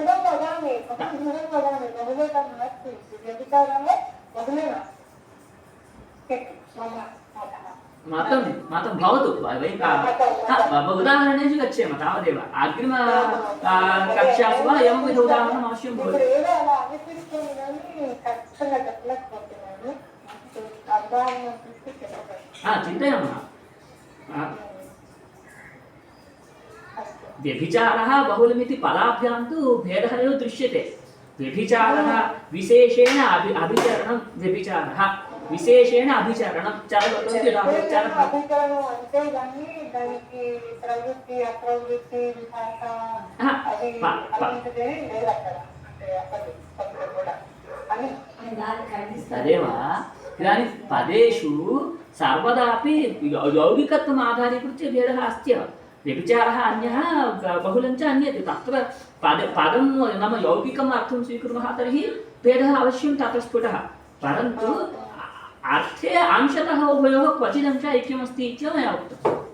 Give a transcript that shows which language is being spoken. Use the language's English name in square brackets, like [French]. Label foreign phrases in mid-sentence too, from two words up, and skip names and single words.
[Sanskrit] मातं भवतु वयं उदाहरणेषु गच्छेम तावदेव अग्रिम कक्षासु वा एवंविध उदाहरणम् अवश्यं भवति चिन्तयामः व्यभिचारः बहुलमिति पदाभ्यां तु भेदः एव दृश्यते व्यभिचारः विशेषेण अभिचरणं व्यभिचारः विशेषेण अभिचरणं चरवतोऽपि चरः [Telugu] అభిచరణం అంటే దానికి ప్రవృత్తి అప్రవృత్తి వికాస అది అలాంటిదే లేదు అక్కడ అంటే అక్కడ కూడా అని [Sanskrit] तदेव इदानीं पदेषु सर्वदापि यौगिकत्वम् आधारीकृत्य भेदः अस्ति व्यभिचारः अन्यः बहुलं च अन्यत् तत्र पदं नाम यौगिकम् अर्थं स्वीकुर्मः तर्हि भेदः अवश्यं तत्र स्फुटः परन्तु अर्थे अंशतः उभयोः क्वचिदंश ऐक्यमस्ति इति मया उक्तम्